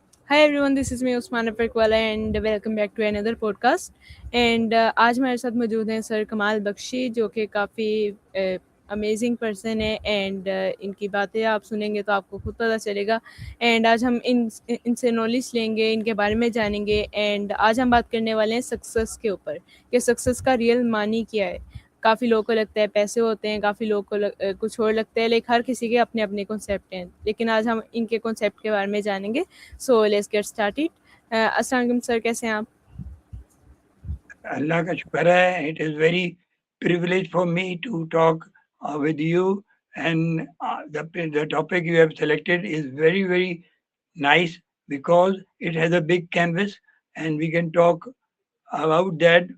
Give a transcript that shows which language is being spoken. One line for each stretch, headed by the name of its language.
English: Hi everyone, this is me Usmana Perkwala and welcome back to another podcast.
Hindi: And आज हमारे साथ मौजूद हैं सर कमाल बख्शी जो कि काफ़ी अमेजिंग पर्सन है एंड इनकी बातें आप सुनेंगे तो आपको खुद पता चलेगा एंड आज हम इनसे नॉलेज लेंगे, इनके बारे में जानेंगे एंड आज हम बात करने वाले हैं सक्सेस के ऊपर कि सक्सेस का रियल मानी क्या है। काफ़ी लोगों को लगता है पैसे होते हैं, काफ़ी लोगों को कुछ और लगता है, लेकिन हर किसी के अपने अपने कॉन्सेप्ट हैं, लेकिन आज हम इनके कॉन्सेप्ट के बारे में जानेंगे।
English: So let's get started.
Hindi: अस्सलाम वालेकुम सर, कैसे हैं आप? Allah ka shukar hai.
English: It is very privilege for me to talk with you, and the topic you have selected is very nice because it has a big canvas, and we can talk about that.